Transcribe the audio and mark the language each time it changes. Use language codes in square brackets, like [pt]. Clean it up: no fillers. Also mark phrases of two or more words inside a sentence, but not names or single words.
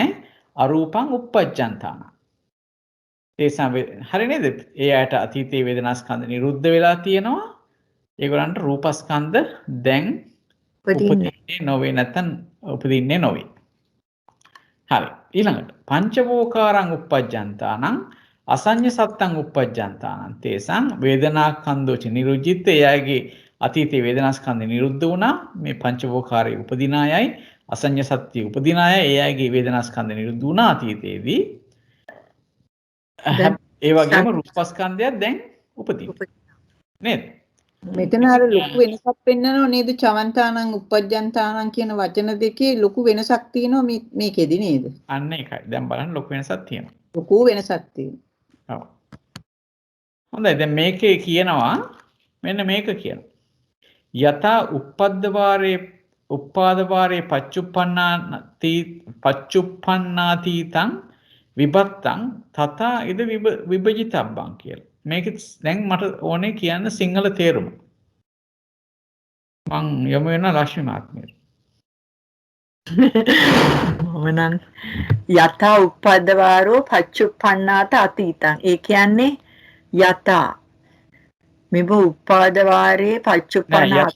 [pi] අරූපං uppajjantānaං. හරි නේද? [si] ඒ අයට අතීතයේ වේදනාස්කන්ධ නිරුද්ධ වෙලා තියෙනවා. ඒගොල්ලන්ට රූපස්කන්ධ දැන් උපදින්නේ නොවේ නැත්නම් උපදින්නේ නොවේ. හරි. ඊළඟට [pi] පංචවෝකාරං uppajjantānaං අසඤ්ඤ සත්තං uppajjantānaං තේසං වේදනාස්කන්ධෝච නිරුද්ධිත [si] එයාගේ අතීතයේ වේදනාස්කන්ධ නිරුද්ධ වුණා. මේ පංචවෝකාරයේ උපදින අයයි අසඤ්ඤ සත්‍ය උපදින අය එයාගේ වේදනාස්කන්ධ නිරුද්ධ වුණා අතීතයේදී. ඒ වගේම රූපස්කන්ධයක් දැන් උපදිනවා. නේද? මෙතන අර ලොකු වෙනසක් පෙන්නනව නේද? [pi] චවන්තානං uppajjantānaං [si] කියන වචන දෙකේ ලොකු වෙනසක් තියෙනවා මේකෙදි නේද? අන්න ඒකයි. දැන් බලන්න ලොකු වෙනසක් තියෙනවා. ලොකු වෙනසක් තියෙනවා. ඔව්. හොඳයි. දැන් මේකේ කියනවා මෙන්න මේක කියනවා. [pi] යතා උප්පාදවාරේ පච්චුප්පන්නාතීතං විභත්තං තථා ඉද විභජිතබ්බං කියලා. [si] මේක දැන් මට ඕනේ කියන්න සිංහල තේරුම. මං යමු වෙන ලක්ෂ්මී මහත්මියට. [pi] මමනම් යතා උප්පද්දවාරෝ පච්චුප්පන්නාත අතීතං. [si] ඒ කියන්නේ [pi] යතා මෙබ උප්පාදවාරේ පච්චුප්පන්නාත